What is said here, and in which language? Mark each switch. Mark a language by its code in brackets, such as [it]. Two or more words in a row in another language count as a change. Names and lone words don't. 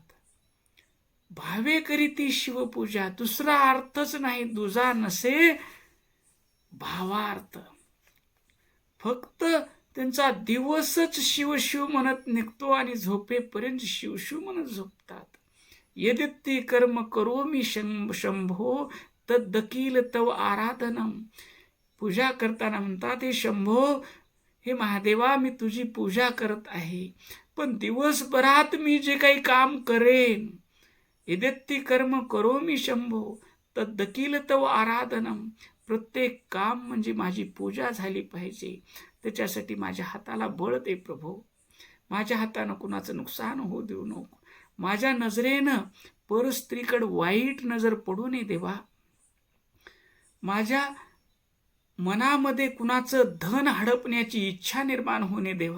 [mr] भावे करीती शिवपूजा, दुसरा अर्थच नाही, दुजा नसे भावार्थ. फक्त त्यांचा दिवसच शिवशिव म्हणत निघतो आणि झोपेपर्यंत शिवशिव म्हणत झोपतात. [sa] यदित्ती कर्म करोमि शंभो तद्दकील तव आराधनम. [mr] पूजा करताना म्हणतात, हे शंभो, हे महादेवा, मी तुझी पूजा करत आहे, पण दिवसभरात मी जे काही काम करेन, [sa] यदित्ती कर्म करोमि शंभो तद्दकील तव आराधनम. [mr] प्रत्येक काम म्हणजे माझी पूजा झाली पाहिजे. त्याच्यासाठी माझ्या हाताला बळ दे प्रभू. माझ्या हातानं कुणाचं नुकसान होऊ देऊ नको. माझ्या नजरेनं परस्त्रीकडे वाईट नजर पडू नये देवा. माझ्या मनामध्ये कुणाचं धन हडपण्याची इच्छा निर्माण होणे देवा.